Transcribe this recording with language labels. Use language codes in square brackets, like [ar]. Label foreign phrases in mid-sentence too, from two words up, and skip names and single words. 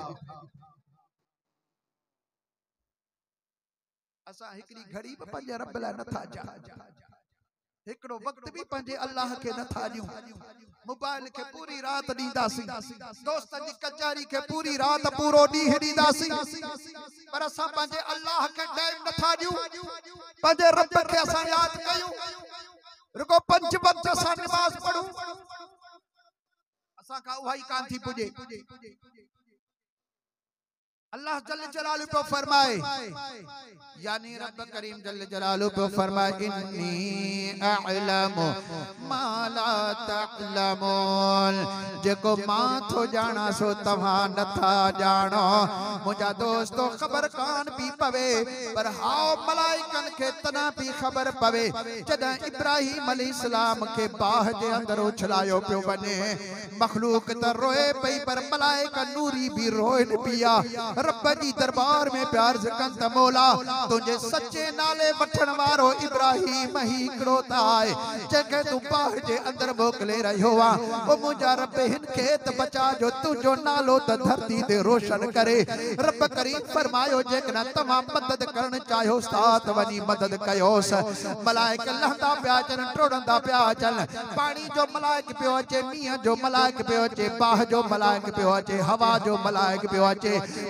[sd] असां हिकड़ी घड़ी भी पंहिंजे रब लाइ नथा जा हिकड़ो वक्त भी पंहिंजे अल्लाह के नथा ॾियूं मोबाइल के पूरी रात ॾींदासीं दोस्तन जी कचारी के पूरी रात पूरो ॾींहुं ॾींदासीं पर असां पंहिंजे अल्लाह के टाइम नथा ॾियूं पंहिंजे रब के असां याद कयूं रुको 5 वक्त असां नमाज पढ़ूं असां का उहा ई कान थी पुॼे अल्लाह [ar] جل جلاله [sd] पे फरमाए यानी रब करीम [ar] جل جلاله [sd] पे फरमाए [ar] إني أعلم ما لا تعلمون [sd] जेको मां थो जाना सो तव्हां नथा जानो मुंहिंजा दोस्तो ख़बर कान पी पवे पर हाओ मलाइकन के तना पी खबर पवे जॾहिं इब्राहिम अलैहिस्सलाम के बाह जे अंदर उछलायो पियो वञे मखलूक त रोए पई पर मलाइका नूरी भी रोइन पिया रब जी दरबार में प्यार ज़कन त मौला तुझे सच्चे नाले वठण वारो इब्राहिम ही हिकड़ो त आहे जंहिंखे तू बाह जे अंदर मोकिले रहियो आ ओ मुंहिंजा रब हिन खे त बचा जो तुंहिंजो नालो त धरती ते रोशन करे रब करीम फरमायो जेकॾहिं तव्हां मदद करण चाहियो त वञी मदद कयोस मलाइक लहंदा पिया अचनि टोड़ंदा पिया अचनि पानी जो मलाइक पियो अचे मींहं जो मलाइक पियो अचे बाह जो मलाइक पियो अचे हवा जो मलाइक पियो अचे